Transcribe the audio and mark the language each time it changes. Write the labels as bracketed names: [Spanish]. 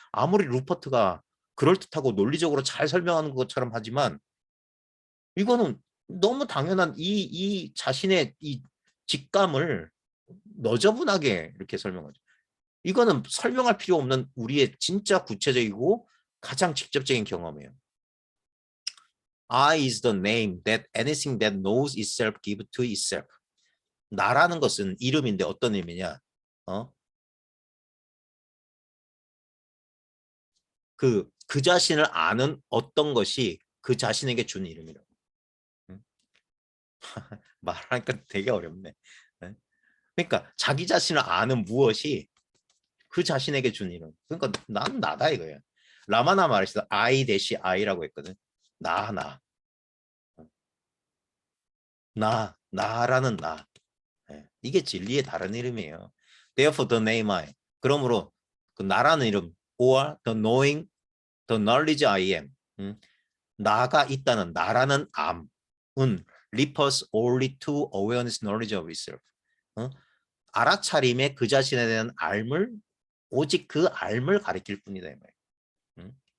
[Korean] 아무리 루퍼트가 그럴듯하고 논리적으로 잘 설명하는 것처럼 하지만 이거는 너무 당연한 이 자신의 이 직감을 너저분하게 이렇게 설명하죠. 이거는 설명할 필요 없는 우리의 진짜 구체적이고 가장 직접적인 경험이에요. [English] I is the name that anything that knows itself give to itself. [Korean] 나라는 것은 이름인데 어떤 의미냐? 그 자신을 아는 어떤 것이 그 자신에게 준 이름이라고. 말하니까 되게 어렵네. 그러니까 자기 자신을 아는 무엇이 그 자신에게 준 이름. 그러니까 난 나다 이거야. 라마나 말했어. I 대시 I라고 했거든. 나. 나라는 나. 이게 진리의 다른 이름이에요. [English] Therefore the name I. [Korean] 그러므로 그 나라는 이름 [English] or the knowing, the knowledge I am. [Korean] 나가 있다는 나라는 암은 [English] refers only to awareness knowledge of itself. [Korean] 알아차림의 그 자신에 대한 알물 오직 그 알물 가리킬 뿐이다 이 말이에요.